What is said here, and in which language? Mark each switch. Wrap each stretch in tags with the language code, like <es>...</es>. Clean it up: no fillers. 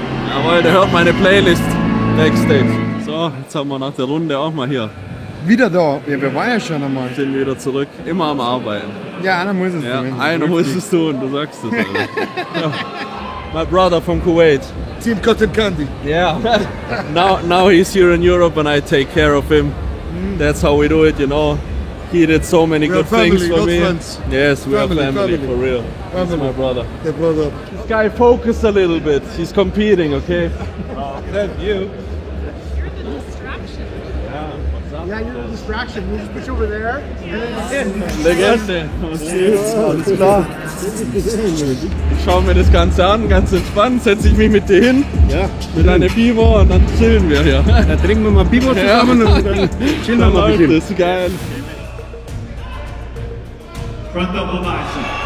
<de>Jawohl, der hört meine Playlist Backstage. So, jetzt haben wir nach der Runde auch mal hier. Wieder da? Ja, wir waren ja schon einmal. Sind wieder zurück. Immer am Arbeiten. Ja, einer muss es tun. Einer muss es tun, du sagst es.</de> <en>My brother from Kuwait. Team Cotton Candy. Yeah. now he's here in Europe and I take care of him. That's how we do it, you know. He did so many good things for me. Friends. Yes, we are family for real. That's my brother. The brother. This guy focus a little bit. He's competing, okay? That's you. Yeah, you're a distraction. We'll just put you over there.</en> <de>Legende. Alles klar. Ich schaue mir das Ganze an, ganz entspannt, setze ich mich mit dir hin, mit einer Biber und dann chillen wir hier. Dann trinken wir mal Biber zusammen und dann chillen wir mal. Das ist geil.</de> <en>Front double bicep.</en>